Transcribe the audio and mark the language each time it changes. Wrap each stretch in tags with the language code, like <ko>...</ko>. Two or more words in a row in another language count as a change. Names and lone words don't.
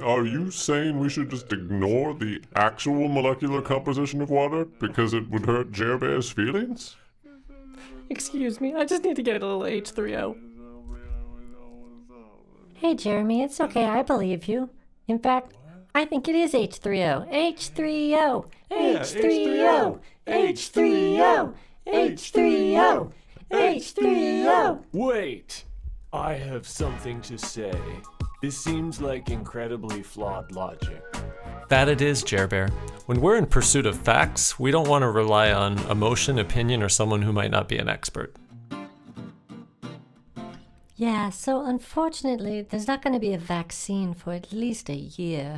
<en>Are you saying we should just ignore the actual molecular composition of water because it would hurt Jer Bear's feelings? Excuse me, I just need to get a little H3O. Hey, Jeremy, it's okay. I believe you. In fact, I think it is H3O. H3O. H3O. H3O. H3O. H3O. Wait! I have something to say. This seems like incredibly flawed logic. That it is, Jerbear. When we're in pursuit of facts, we don't want to rely on emotion, opinion, or someone who might not be an expert. Yeah, so unfortunately, there's not going to be a vaccine for at least a year.</en>